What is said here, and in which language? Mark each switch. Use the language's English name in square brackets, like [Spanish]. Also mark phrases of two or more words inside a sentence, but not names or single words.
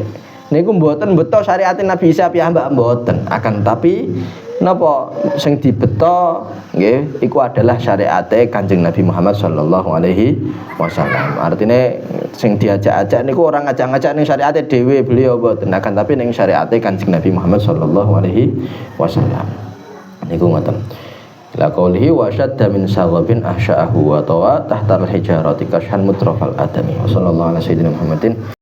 [Javanese] Niku mboten beto syariat Nabi Isa piyambak mboten, [Indonesian] akan tapi [Javanese] napa sing dibeto nggih iku adalah syariate Kanjeng Nabi Muhammad [Arabic] صلى الله عليه وسلم. [Javanese] Artine sing diajak-ajak niku orang ngajak-ngajak ning syariate dhewe beliau mboten, [Indonesian] akan tapi [Javanese] ning syariate Kanjeng Nabi Muhammad [Arabic] صلى الله عليه وسلم. [Javanese] Niku ngoten. [Arabic] لقوله وشد من سغب أحشاءه وطوى تحت الحجارة كشحا مترف الأدم. وصلى الله على سيدنا محمد